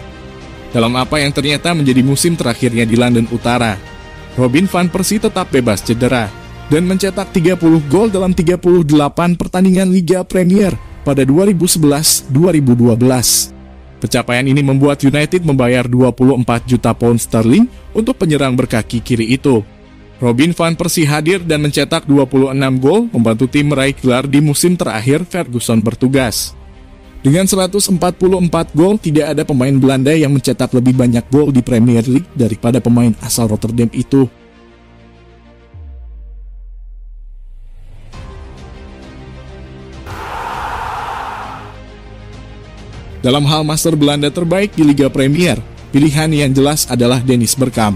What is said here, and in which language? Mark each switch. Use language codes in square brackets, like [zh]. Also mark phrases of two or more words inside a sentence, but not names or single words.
[id] Dalam apa yang ternyata menjadi musim terakhirnya di London Utara, Robin van Persie tetap bebas cedera dan mencetak 30 gol dalam 38 pertandingan Liga Premier pada 2011-2012. Pencapaian ini membuat United membayar 24 juta pound sterling untuk penyerang berkaki kiri itu. Robin van Persie hadir dan mencetak 26 gol, membantu tim meraih gelar di musim terakhir Ferguson bertugas. Dengan 144 gol, tidak ada pemain Belanda yang mencetak lebih banyak gol di Premier League daripada pemain asal Rotterdam itu. Dalam hal master Belanda terbaik di Liga Premier, pilihan yang jelas adalah Dennis Bergkamp.